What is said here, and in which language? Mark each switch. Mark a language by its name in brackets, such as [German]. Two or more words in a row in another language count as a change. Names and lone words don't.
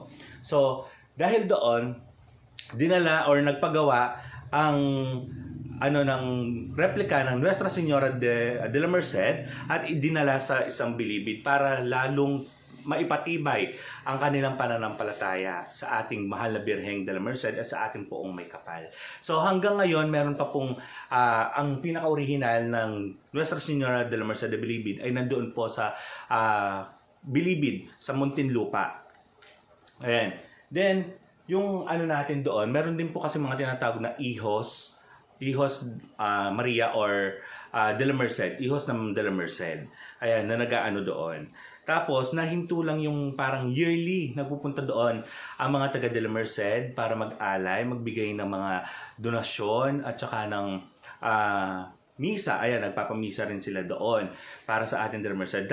[Filipino] So, dahil doon, dinala or nagpagawa ang ng replika ng Nuestra Señora de la Merced at idinala sa isang bilibid para lalong maipatibay ang kanilang pananampalataya sa ating mahal na Birheng de la Merced at sa ating poong may kapal. So hanggang ngayon, meron pa pong ang pinaka-original ng Nuestra Señora de la Merced de Bilibid ay nandoon po sa Bilibid, sa Muntinlupa. Ayan. Then, yung natin doon, meron din po kasi mga tinatawag na Hijos Maria or de la Merced, Hijos ng de la Merced. Ayan, na nag-aano doon. Tapos, nahinto lang yung parang yearly nagpupunta doon ang mga taga De La Merced para mag-alay, magbigay ng mga donasyon at saka ng misa. Ayan, nagpapamisa rin sila doon para sa ating De La Merced.